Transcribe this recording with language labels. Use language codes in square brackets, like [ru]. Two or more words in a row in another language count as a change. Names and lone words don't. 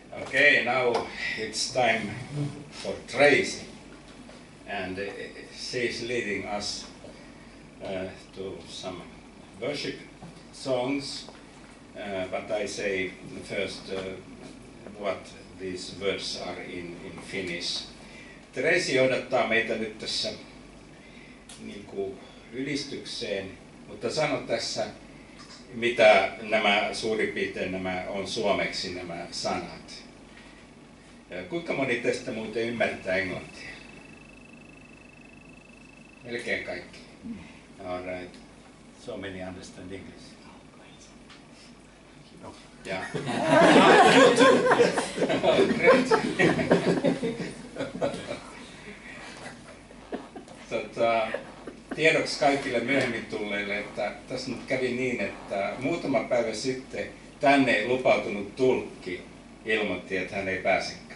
[en] Okay, now it's time for Tracey, and she's leading us to some worship songs, but I say first what these words are in Finnish. [fi] Tracey johdattaa meitä nyt tässä niin kuin ylistykseen, mutta sano tässä, mitä nämä suurin piirtein nämä on suomeksi nämä sanat. Kuinka moni teistä muuten ymmärtää englantia? Melkein kaikki. [en] All right. So many understand English. Yeah. [fi] Tiedoksi kaikille myöhemmin tulleille, että tässä nyt kävi niin, että muutama päivä sitten tänne lupautunut tulkki ilmoitti, että hän ei pääsekään.